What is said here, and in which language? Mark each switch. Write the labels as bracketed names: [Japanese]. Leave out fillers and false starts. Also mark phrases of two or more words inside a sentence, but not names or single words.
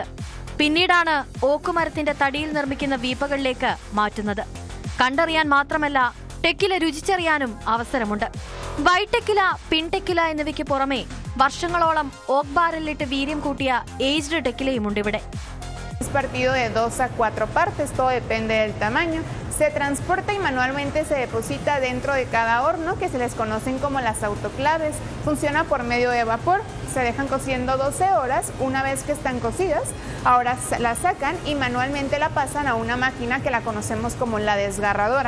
[Malayalam] പിന്നീടാണ് ഓക്കുമരത്തിന്റെ തടിയിൽ നിർമ്മിക്കുന്ന വീപ്പകളിലേക്ക് മാറ്റുന്നത്. കണ്ടറിയാൻ മാത്രമല്ല ടെക്കില രുചിച്ചറിയാനും അവസരമുണ്ട്. വൈടെക്കില, പിൻടെക്കില എന്നിവയ്ക്ക് പുറമെ വർഷങ്ങളോളം ഓക്ക് ബാരലിലിട്ട് വീര്യം കൂട്ടിയ ഏജ്ഡ് ടെക്കിലയുമുണ്ട് ഇവിടെ. [Spanish] Es partido de 2 a 4 partes, todo depende del tamaño. Se transporta y manualmente se deposita dentro de cada horno, que se les conocen como las autoclaves. Funciona por medio de vapor. Se dejan cociendo 12 horas. Una vez que están cocidas, ahora las sacan y manualmente la pasan a una máquina que la conocemos como la desgarradora.